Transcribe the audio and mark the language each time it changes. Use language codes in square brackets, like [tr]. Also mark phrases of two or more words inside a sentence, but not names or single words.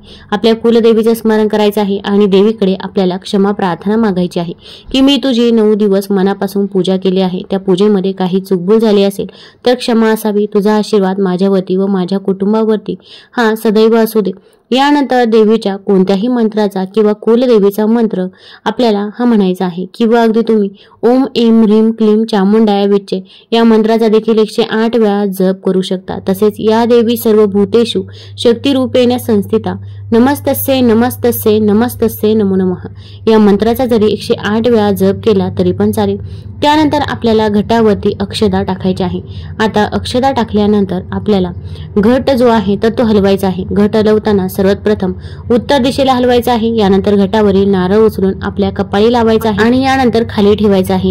[mr] आपल्या कुलदेवीचं स्मरण करायचं आहे आणि देवीकडे आपल्याला क्षमा प्रार्थना मागायची आहे की मी तुझी 9 दिवस मनापासून पूजा केली आहे, त्या पूजेमध्ये काही चूकभूल झाली असेल तर क्षमा असावी. तुझा आशीर्वाद माझ्यावरती व माझ्या कुटुंबावरती हा सदैव असू दे. यानंतर देवीच्या कोणत्याही मंत्राचा किंवा कुलदेवीचा मंत्र आपल्याला हा म्हणायचा आहे किंवा अगदी तुम्ही [sa] ओम ऐं ह्रीं क्लीं चामुंडाय विच्चे [mr] या मंत्राचा देखील 108 वेळा जप करू शकता. तसेच [sa] या देवी सर्व भूतेषु शक्तिरूपेण संस्थिता नमस्तस्ये नमस्तस्ये नमस्तस्ये नमो नमः [mr] या मंत्राचा जरी 108 वेळा जप केला तरी पण चालेल. त्यानंतर आपल्याला घटावरती अक्षता टाकायची आहे. आता अक्षता टाकल्यानंतर आपल्याला घट जो आहे तर तो हलवायचा आहे. घट हलवताना सर्वात प्रथम उत्तर दिशेला हलवायचा आहे. यानंतर घटावरील नारळ उचलून आपल्या कपाळी लावायचा आहे आणि यानंतर खाली ठेवायचा आहे.